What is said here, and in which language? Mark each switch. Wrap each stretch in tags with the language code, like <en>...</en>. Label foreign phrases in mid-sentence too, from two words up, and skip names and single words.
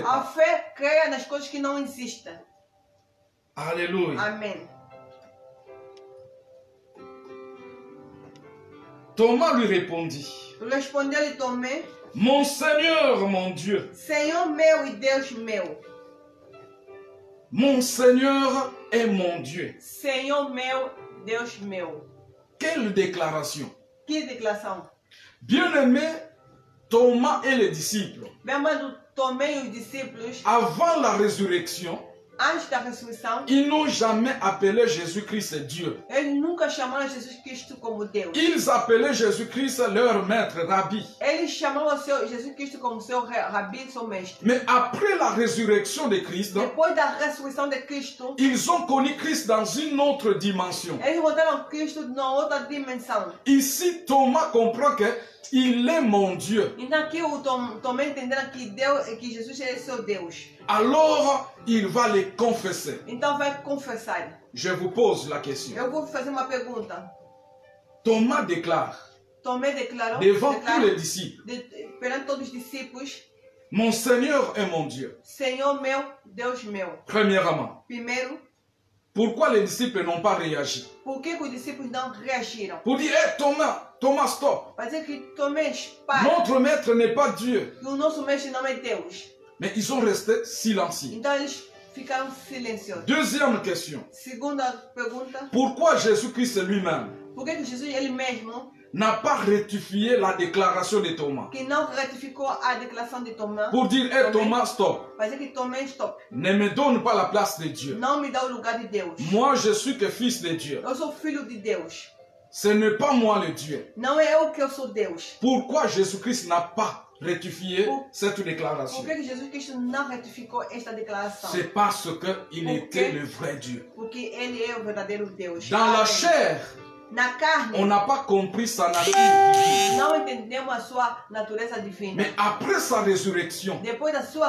<pt>A</pt> <fr>pas.</fr> <pt>fé creia nas coisas que não existem.</pt> <fr>Alléluia.</fr> <pt>Amém.</pt> <fr>Thomas lui répondit,</fr> <pt>Respondeu-lhe Tomé,</pt> <fr>mon Seigneur, mon Dieu.</fr> <pt>Senhor meu e Deus meu.</pt> <fr>Mon Seigneur est mon Dieu.</fr> <pt>Senhor meu, Deus meu.</pt> <fr>Quelle déclaration.</fr> <pt>Que declaração.</pt> <fr>Bien-aimé, Thomas et les disciples,</fr> <pt>Bem amado, Tomé e os discípulos,</pt> <fr>avant la résurrection,</fr> <pt>antes da ressurreição,</pt> <fr>ils n'ont jamais appelé Jésus-Christ Dieu.</fr> <pt>eles nunca chamaram Jesus Cristo como Deus.</pt> <fr>Ils appelaient Jésus-Christ leur maître, rabbi.</fr> <pt>Eles chamavam Jesus Cristo como seu rabi, seu mestre.</pt> <fr>Mais après la résurrection de Christ,</fr> <pt>Depois da ressurreição de Cristo,</pt> <fr>ils ont connu Christ dans une autre dimension.</fr> <pt>eles voltaram a Cristo numa outra dimensão.</pt> <fr>Ici, Thomas comprend que il est mon Dieu.</fr> <pt>Então aqui o Tomé entenderam que Jesus é seu Deus.</pt> <fr>Alors, il va les confesser.</fr> <pt>Então vai confessar.</pt> <fr>Je vous pose la question.</fr> <pt>Eu vou fazer uma pergunta.</pt> <fr>Thomas déclare</fr> <pt>Tomé declarou</pt> <fr>devant tous les disciples,</fr> <pt>perante todos os discípulos,</pt> <fr>mon Seigneur est mon Dieu.</fr> <pt>Senhor meu, Deus meu.</pt> <fr>Premièrement,</fr> <pt>Primeiro,</pt> <fr>pourquoi les disciples n'ont pas réagi?</fr> <pt>por que os discípulos não reagiram?</pt> <fr>Pour dire, hé Thomas, stop.</fr> <pt>Para dizer que Tomé, para,</pt> <fr>Notre maître n'est pas Dieu.</fr> <pt>que o nosso mestre não é Deus.</pt> <fr>Mais ils sont restés silencieux.</fr> <pt>Então eles ficaram silenciosos.</pt> <fr>Deuxième question.</fr> <pt>Segunda pergunta,</pt> <fr>Pourquoi Jésus-Christ lui-même</fr> <pt>por que Jesus ele mesmo</pt> <fr>n'a pas rectifié la déclaration de Thomas?</fr> <pt>que não ratificou a declaração de Tomé?</pt> <fr>Pour dire, hé Thomas, stop.</fr> <pt>Para dizer que Tomé,</pt> <fr>stop. Ne me donne pas la place de Dieu.</fr> <pt>Não me dá o lugar de Deus.</pt> <fr>Moi, je suis que fils de Dieu.</fr> <pt>Eu sou filho de Deus.</pt> <fr>Ce n'est pas moi le Dieu.</fr> <pt>Não é eu que eu sou Deus.</pt> <fr>Pourquoi Jésus-Christ n'a pas rectifié cette déclaration?</fr> <pt>Por que Jesus Cristo não ratificou esta declaração?</pt> <fr>C'est parce qu'il était le vrai Dieu.</fr> <pt>Porque ele é o verdadeiro Deus.</pt> <fr>Dans la</fr> <pt>Amém.</pt> <fr>chair,</fr> <pt>Na carne,</pt> <fr>on n'a pas compris sa nature divine.</fr> <pt>não entendemos a sua natureza divina.</pt> <fr>Mais après sa résurrection,</fr> <pt>Depois da sua</pt>